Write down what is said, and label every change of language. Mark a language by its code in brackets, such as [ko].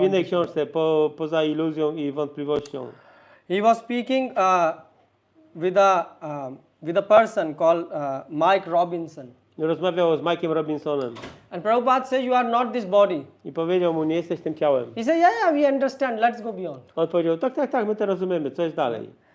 [pl] W innej książce Poza iluzją i wątpliwością. [en] He was speaking with a person called Mike Robinson. [pl] Rozmawiał z Mike'em Robinsonem. [en] And Prabhupada said you are not this body. [pl] I powiedział mu, nie jesteś tym ciałem. [en] He said, yeah, we understand, let's go beyond. [pl] On powiedział, tak, my to rozumiemy, co jest dalej.